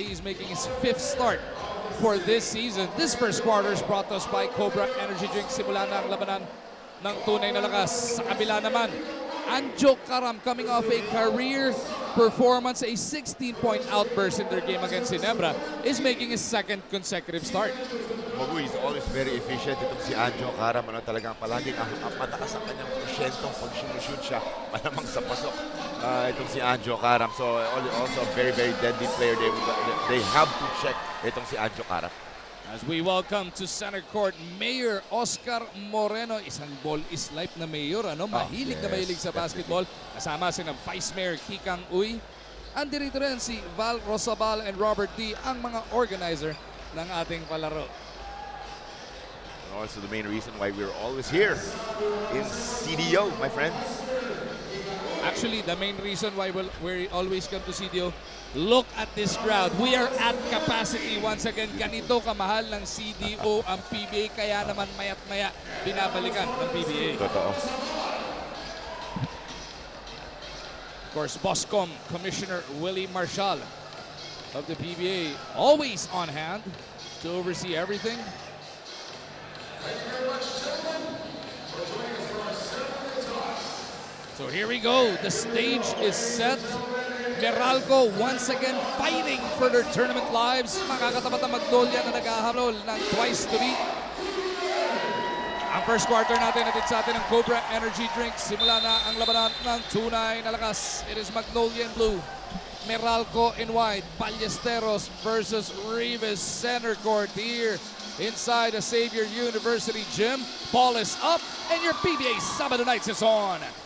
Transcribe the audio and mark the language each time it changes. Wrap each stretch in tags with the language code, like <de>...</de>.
<en>He's making his 5th start for this season. This first quarter is brought to us by Cobra Energy Drink.</en> <tl>Simula na ang labanan ng tunay na lakas.</tl> <en>Sa kabila naman, Anjo Karam coming off a career performance, a 16-point outburst in their game against Ginebra, is making his 2nd consecutive start. Magu is always very efficient.</en> <tl>Itong si Anjo Karam, talagang palaging ang mataas ang kanyang porsyentong pag shoot siya, malamang sa pasok. Itong si Anjo Karam.</tl> <en>So also a very, very deadly player. They have to check</en> <tl>itong si Anjo Karam.</tl> <en>As we welcome to center court, Mayor Oscar Moreno.</en> <tl>Isang</tl> <en>ball is life</en> <tl>na mayor, ano? Mahilig na mahilig sa basketball. Kasama si ng Vice Mayor Kikang Uy. Andirito rin si Val Rosabal and Robert D, ang mga organizer ng ating palaro.</tl> <en>Also the main reason why we're always here in CDO, my friends. Actually, the main reason why we always come to CDO, look at this crowd. We are at capacity once again.</en> <tl>Ganito kamahal ng CDO ang PBA, kaya naman mayat maya binabalikan ng PBA. Totoo.</tl> <en>Of course, Boscom Commissioner Willie Marshall of the PBA, always on hand to oversee everything. So here we go. The stage is set. Meralco once again fighting for their tournament lives.</en> <tl>Makakatapat ang Magnolia na naghahabol ng</tl> <en>twice to beat.</en> <tl>Ang first quarter natin natin sa atin ng Cobra Energy Drink. Simula na ang labanan ng tunay na lakas.</tl> <en>It is Magnolia in blue, Meralco in white. Ballesteros versus Rivas, center court here inside the Xavier University gym. Ball is up and your PBA Sabado Nights is on.</en>